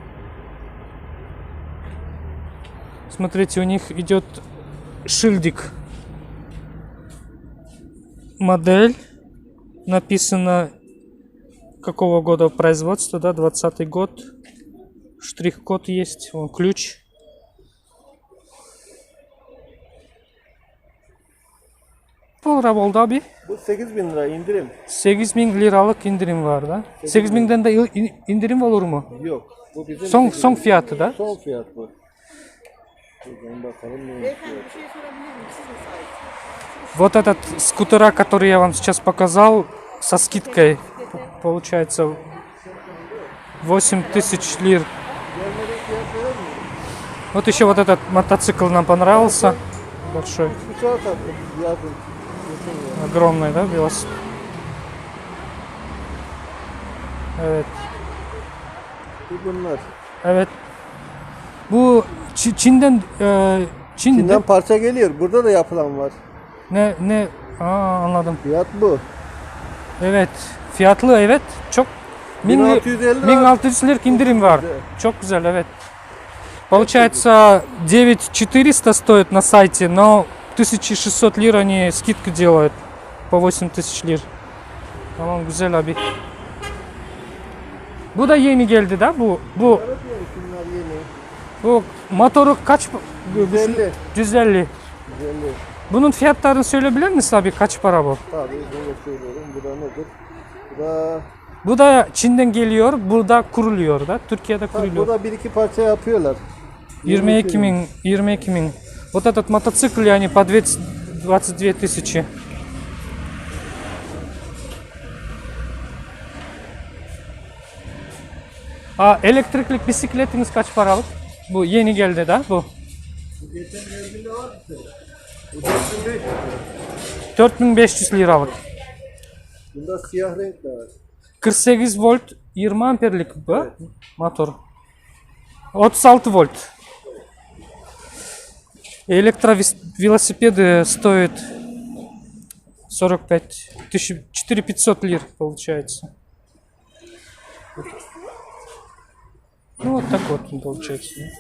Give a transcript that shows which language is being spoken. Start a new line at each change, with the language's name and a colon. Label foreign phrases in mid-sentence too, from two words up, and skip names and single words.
Russian: Смотрите, у них идет шильдик. Модель. Написано какого года производства, да, 20-й год. Штрих-код есть, вон ключ.
Turkish: Lira oldu abi? Bu 8.000 lira indirim. 8.000 liralık indirim var da. 8.000'den de indirim olur mu? Yok. Bu bizim Son fiyatı da. son fiyat bu. Buradan bakalım ne Beyefendi bir şey sorabilir miyim? Siz mi sahipsiniz?
Russian: Вот этот скутера, который я вам сейчас показал, со скидкой получается 8000 лир. Вот еще вот этот мотоцикл нам понравился. Большой,
Turkish: Bıçağı taktım yazın.
Russian: огромный, да, велосипед.
Turkish: Evet. Bunlar. Evet. Bu Çin'den Çin'den parça geliyor. Burada da yapılan var. ne anladım. Fiyat bu. Evet. Fiyatlı, evet. Çok 1650 lira. 1600 лир indirim var. Evet. Çok güzel, evet.
Russian: Получается 9400 стоит на сайте, но 1600 лир они скидку делают по 8000 лир.
Turkish: Tamam, güzel abi. Bu da yeni geldi da bu Şunlar yeni. bu motoru kaç 150. 150. 150. Bunun fiyatlarını söyleyebilir misin abi, kaç para bu? Tabii bunu söylüyorum. Bu da nedir? Bu da Bu da Çin'den geliyor, burada kuruluyor da, Türkiye'de kuruluyor. burada bir iki parça yapıyorlar. 22 000.
Russian: Вот этот мотоцикл они по 22 тысячи.
Turkish: Elektrikli bisikletiniz kaç paralık? Bu yeni geldi da bu. Geçen geldiğinde var işte. Bu 4500 lira. 4500 liralık. Bunda siyah renk de var. 48 volt 20 amperlik bu motor.
Russian: 36 вольт. Электровелосипеды стоят 45 тысяч, 4500 лир получается. Ну вот так вот он получается.